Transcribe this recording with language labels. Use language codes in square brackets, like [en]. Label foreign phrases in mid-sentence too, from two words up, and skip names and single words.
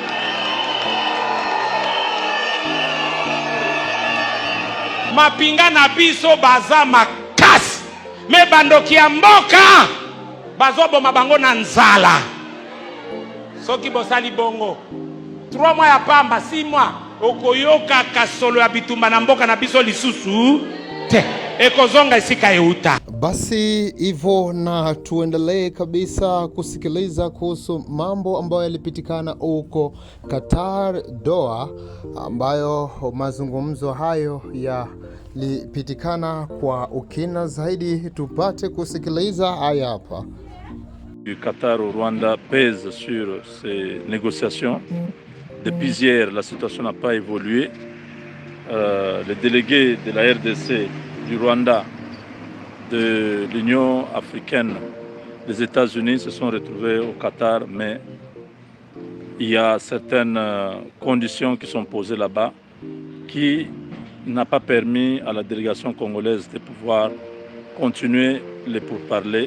[ln] Mapinga na biso baza makasi, me bandoki ya mboka bazoboma bango na nzala. Soki bosali bongo 3 mois ya pamba 6 mois okoyoka kasolo ya bitumba na mboka na biso lisusu te. ekozonga esika euta. [sw] Basi hivyo, na tuendelee kabisa kusikiliza kuhusu mambo ambayo yalipitikana huko Qatar, Doha, ambayo mazungumzo hayo yalipitikana kwa ukina zaidi. Tupate kusikiliza haya hapa. [fr] Du Qatar au Rwanda pèse sur ces négociations. Depuis hier, la situation n'a pas évolué. Les délégués de la RDC, du Rwanda, de l'Union africaine, des États-Unis se sont retrouvés au Qatar, mais il y a certaines conditions qui sont posées là-bas qui n'ont pas permis à la délégation congolaise de pouvoir continuer les pourparlers.